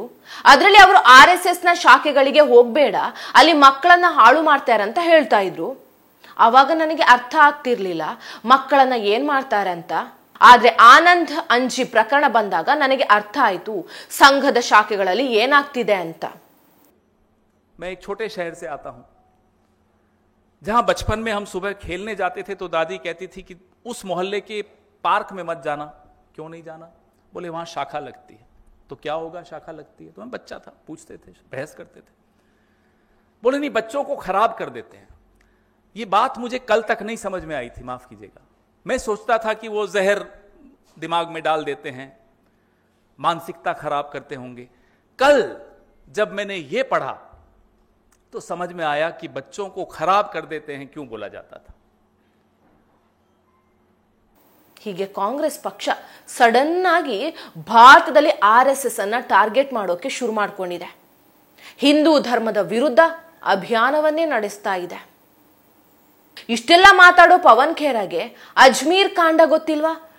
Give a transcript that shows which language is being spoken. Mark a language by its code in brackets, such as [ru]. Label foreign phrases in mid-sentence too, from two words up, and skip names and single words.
[kn] ಅದರಲ್ಲಿ ಅವರು RSS ನ ಶಾಖೆಗಳಿಗೆ ಹೋಗ್ಬೇಡ, ಅಲ್ಲಿ ಮಕ್ಕಳನ್ನ ಹಾಳು ಮಾಡ್ತಾರಂತ ಹೇಳ್ತಾ ಇದ್ರು. ಅವಾಗ ನನಗೆ ಅರ್ಥ ಆಗ್ತಿರ್ಲಿಲ್ಲ ಮಕ್ಕಳನ್ನ ಏನ್ ಮಾಡ್ತಾರೆ ಅಂತ. ಆದ್ರೆ ಆನಂದ್ ಅಂಜಿ ಪ್ರಕರಣ ಬಂದಾಗ ನನಗೆ ಅರ್ಥ ಆಯ್ತು ಸಂಘದ ಶಾಖೆಗಳಲ್ಲಿ ಏನಾಗ್ತಿದೆ ಅಂತ. [hi] मैं एक छोटे शहर से आता हूं, जहां बचपन में हम सुबह खेलने जाते थे तो दादी कहती थी कि उस मोहल्ले के पार्क में मत जाना. क्यों नहीं जाना? बोले वहां शाखा लगती है. तो क्या होगा शाखा लगती है? तो मैं बच्चा था, पूछते थे, बहस करते थे. बोले नहीं, बच्चों को खराब कर देते हैं. ये बात मुझे कल तक नहीं समझ में आई थी, माफ कीजिएगा. मैं सोचता था कि वो जहर दिमाग में डाल देते हैं, मानसिकता खराब करते होंगे. कल जब मैंने ये पढ़ा तो समझ में आया कि बच्चों को खराब कर देते हैं क्यों बोला जाता था. [kn] ಹೀಗೆ ಕಾಂಗ್ರೆಸ್ ಪಕ್ಷ ಸಡನ್ ಆಗಿ ಭಾರತದಲ್ಲಿ RSS ಅನ್ನ ಟಾರ್ಗೆಟ್ ಮಾಡೋಕೆ ಶುರು ಮಾಡ್ಕೊಂಡಿದೆ. ಹಿಂದೂ ಧರ್ಮದ ವಿರುದ್ಧ ಅಭಿಯಾನವನ್ನೇ ನಡೆಸ್ತಾ ಇದೆ. ಇಷ್ಟೆಲ್ಲ ಮಾತಾಡೋ ಪವನ್ ಖೇರಗೆ ಅಜ್ಮೀರ್ ಕಾಂಡ ಗೊತ್ತಿಲ್ವಾ?